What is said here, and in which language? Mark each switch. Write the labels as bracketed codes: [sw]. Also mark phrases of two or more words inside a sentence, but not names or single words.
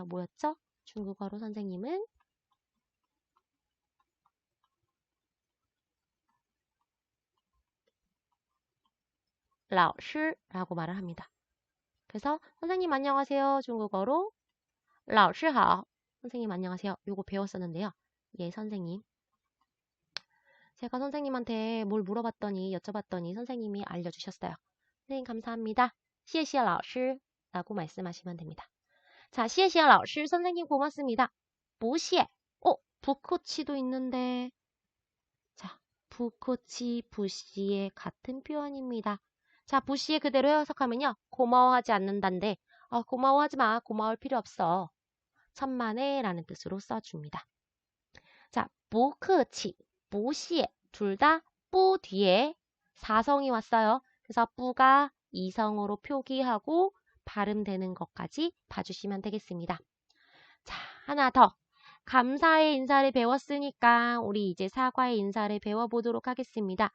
[ko] 뭐였죠? 중국어로 선생님은 老师 라고 말을 합니다. 그래서 선생님 안녕하세요. 중국어로 老师好. 선생님 안녕하세요. 요거 배웠었는데요. 예, 선생님. 제가 선생님한테 뭘 물어봤더니 여쭤봤더니 선생님이 알려주셨어요. 선생님 감사합니다. [zh] 谢谢老师 [ko] 라고 말씀하시면 됩니다. 자, [zh] 谢谢老师 [ko] 선생님 고맙습니다. [zh] 不谢. [ko] 부코치도 있는데 자, 부코치, 부시의 같은 표현입니다. 자, 부시의 그대로 해석하면요. 고마워하지 않는다인데 고마워하지 마. 고마울 필요 없어. 천만에 라는 뜻으로 써줍니다. 자, [zh] 不客气, 不谢 [ko] 둘 다 뿌 뒤에 사성이 왔어요. 그래서 뿌가 이성으로 표기하고 발음되는 것까지 봐주시면 되겠습니다. 자, 하나 더. 감사의 인사를 배웠으니까 우리 이제 사과의 인사를 배워보도록 하겠습니다.